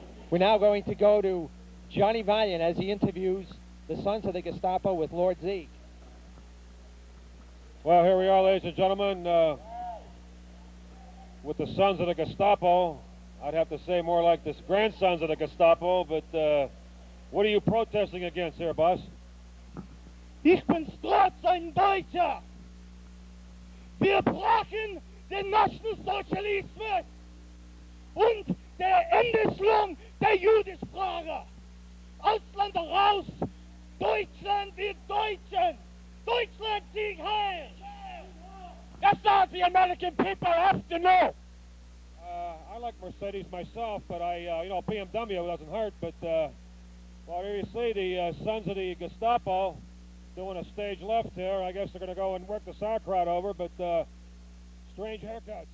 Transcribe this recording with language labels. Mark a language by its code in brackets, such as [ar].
[en] We're now going to go to Johnny Valiant as he interviews the Sons of the Gestapo with Lord Zieg. Well, here we are, ladies and gentlemen, with the Sons of the Gestapo. I'd have to say more like the grandsons of the Gestapo, but what are you protesting against here, boss? [de] Ich bin stolz ein Deutscher. Wir brauchen den Nationalsozialismus und der Endung der Judisfrage. Ausland raus, Deutschland wird Deutschen. Deutschland Sieg Heil. [en] That's all the American people have to know. I like Mercedes myself, but BMW doesn't hurt. But well, here you see the Sons of the Gestapo doing a stage left here. I guess they're going to go and work the sauerkraut over, but strange haircuts.